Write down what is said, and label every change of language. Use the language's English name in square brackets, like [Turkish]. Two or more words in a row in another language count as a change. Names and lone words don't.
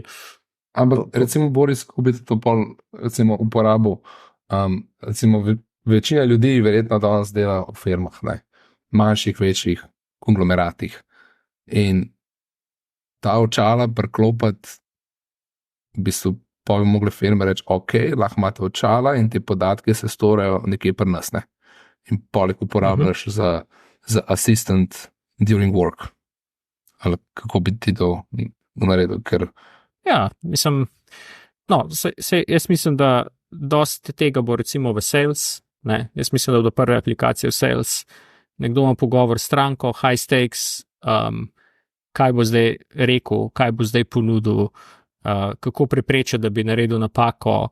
[Slovenian] Ampak recimo, Boris, ko bi to pol recimo uporabil, recimo večina ljudi verjetno danes dela v firmah, ne, manjših, večjih konglomeratih. In ta očala priklopiti, v bistvu pa bi mogli firme reči, ok, lahko imate očala in te podatke se storejo nekje pri nas, ne? In poleg uporabljaš za [English] assistant during work. [Slovenian] Ali kako bi ti to naredil, ker... Ja, mislim, jaz mislim, da dosti tega bo recimo v sales, ne? Jaz mislim, da bodo prve aplikacije v sales, nekdo ima pogovor s stranko, [English] high stakes, [Slovenian] kaj bo zdaj rekel, kaj bo zdaj ponudil, kako preprečiti, da bi naredil napako.